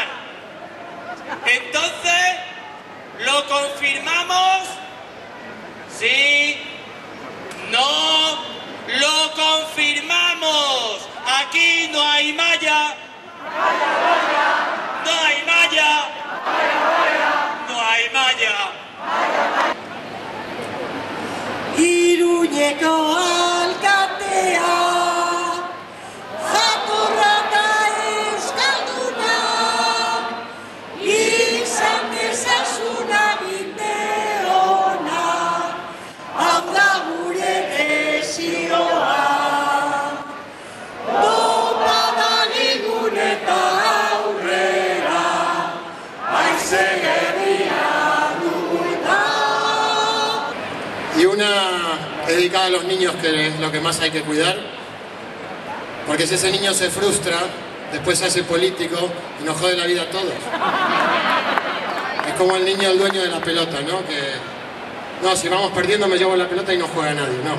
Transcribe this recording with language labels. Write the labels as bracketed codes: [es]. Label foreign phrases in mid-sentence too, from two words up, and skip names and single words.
[es] Entonces, ¿lo confirmamos? ¿Sí? ¿No? ¡Lo confirmamos! Aquí no hay malla. No hay malla. No hay malla. [eu] Iruñeko alkatea, jatorra da euskalduna, izan dezazun aginte ona, hau da gure desioa. Topa dagigun eta aurrera, haize herria dugu eta. [es] Y una dedicada a los niños, que es lo que más hay que cuidar, porque si ese niño se frustra, después se hace político y nos jode la vida a todos. Es como el niño, el dueño de la pelota, ¿no? Que, no, si vamos perdiendo me llevo la pelota y no juega nadie, no.